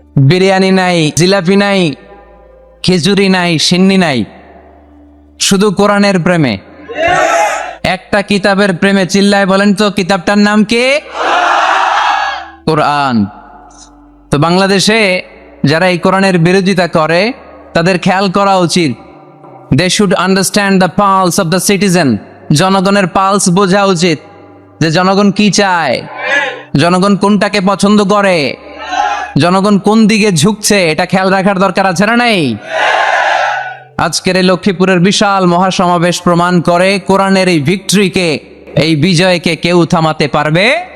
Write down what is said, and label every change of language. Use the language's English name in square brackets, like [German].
[Bangla] বিরিয়ানি নাই, জিলাপি নাই, খেজুরি নাই, সিন্নি নাই, শুধু কোরআনের প্রেমে, একটা কিতাবের প্রেমে। চিল্লায় বলেন তো কিতাবটার নাম কি? কোরআন। তো বাংলাদেশে যারা এই কোরআনের বিরোধিতা করে তাদের খেয়াল করা উচিত। [English] They should understand the pulse of the citizen. [Bangla] জনগণের পালস বোঝা উচিত, যে জনগণ কি চায়, জনগণ কোনটাকে পছন্দ করে, জনগণ কোন দিকে ঝুঁকছে, এটা খেয়াল রাখার দরকার আছে না নাই? আজকের এই লক্ষ্মীপুরের বিশাল মহাসমাবেশ প্রমাণ করে কোরআনের এই ভিক্টরিকে, এই বিজয়কে কেউ থামাতে পারবে।